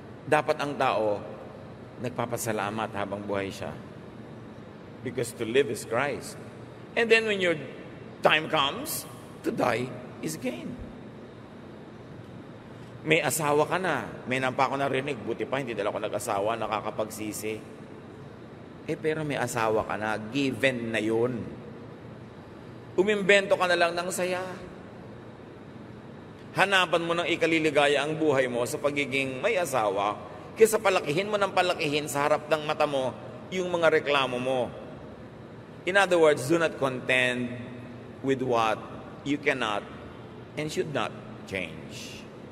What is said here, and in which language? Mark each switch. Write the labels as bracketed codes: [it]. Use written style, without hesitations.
[tl] Dapat ang tao nagpapasalamat habang buhay siya. [en] Because to live is Christ. And then when your time comes, to die is gain. [tl] May asawa ka na. May nampa ako narinig. Buti pa, hindi dala ko nag-asawa, nakakapagsisi. Pero may asawa ka na. Given na yun. Umimbento ka na lang ng saya. Hanapan mo ng ikaliligaya ang buhay mo sa pagiging may asawa kaysa palakihin mo ng palakihin sa harap ng mata mo yung mga reklamo mo. [en] In other words, do not contend with what you cannot and should not change.